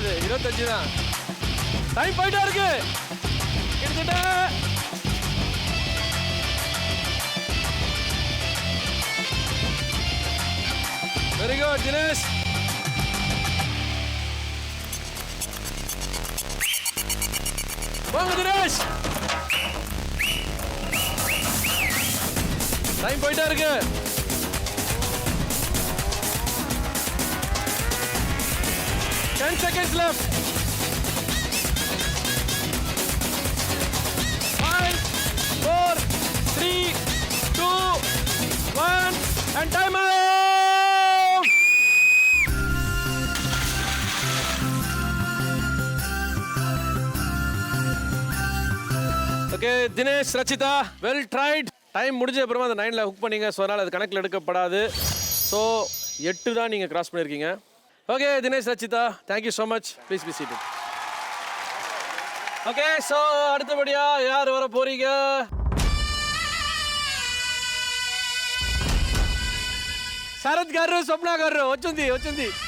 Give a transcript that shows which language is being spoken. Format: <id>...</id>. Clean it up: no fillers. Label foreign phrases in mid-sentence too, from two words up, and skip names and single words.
<ta>25 தான். டைம் போயிட்டா இருக்கு. கிட்டத்தட்ட</ta> <en>very good</en> <ta>தினேஷ். வாங்க தினேஷ். டைம் போயிட்டா இருக்கு.</ta> <en>Ten seconds left. 5, 4, 3, 2, 1, and time out. Okay, Dinesh, Rachita, well tried.</en> <ta>டைம் முடிஞ்ச அப்புறமா அந்த 9ல ஹுக் பண்ணீங்க. ஸோ அதனால் அது கணக்கில் எடுக்கப்படாது. ஸோ 8 தான் நீங்கள் கிராஸ் பண்ணியிருக்கீங்க. ஓகே தினேஷ், ரச்சிதா,</ta> <en>thank you so much. please be seated.</en> <ta>ஓகே, ஸோ அடுத்தபடியா யார் வர போறீங்க?</ta> <te>శరత్ గారు, స్వప్న గారు వచ్చింది.</te>